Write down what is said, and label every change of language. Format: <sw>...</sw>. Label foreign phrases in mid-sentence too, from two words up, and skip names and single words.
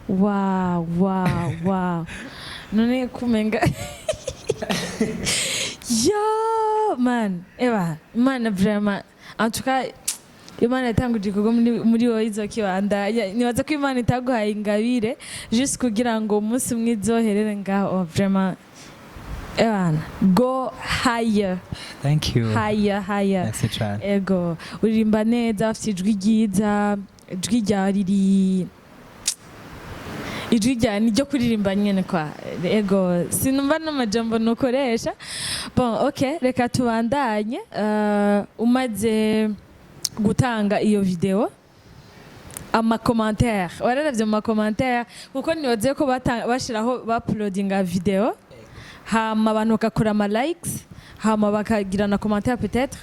<rn>wow none kumenga yo man Imana vraiment</rn> <fr>en tout cas</fr> <rn>Imana yatanguje igikorwa muri wowe izokibanda nibaza ko Imana itaguhaye ingabire juste kugira ngo umunsi umwe izoherere ngaho vraiment</rn> <en>go higher. Thank you. Higher.</en> <rn>Ego uririmba neza ufite ijwi ryiza, ijwi ryawe ijwi ryawe ni ryo kuririmba nyene kwa. Ego sinumva n'amajambo nukoresha. Bon, okay, reka tubandanye. Umaze gutanga iyo video amakomantere wararavye mu makomantere kuko nibaze ko bashiraho uploadinga video hama abantu bakakora ama likes hama bakagira na</rn> <fr>commentaire peut-être</fr>